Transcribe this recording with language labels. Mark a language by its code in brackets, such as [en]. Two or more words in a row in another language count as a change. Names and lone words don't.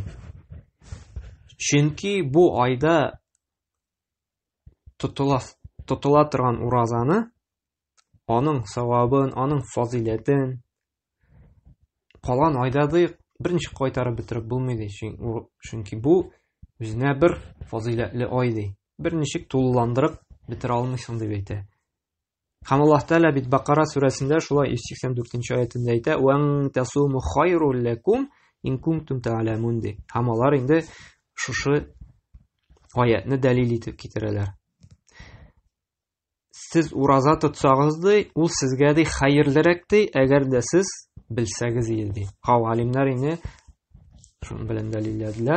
[tt] Чөнки бу айда тотыла торган уразаны, аның савабын, аның фазиләтен калган айда ди берничә кайтарып бетереп булмый ди. Чөнки бу үзенә бер фазиләтле ай ди. Берничек тулыландырып бетерә алмыйсың дип әйтә. Һәм Аллаһ Тәгалә бит Бакара сүрәсендә шулай 184-нче аятында әйтә: [ar] "وأن تصوموا خير لكم إن كنتم تعلمون" ди. [tt] Һәм алар инде шушы аятны дәлил итеп китерәләр. Сез ураза тотсагыз ди, ул сезгә ди хәерлерәк ди, әгәр дә сез белсәгез иде. Галимнәр инде шуның белән дәлилләделәр.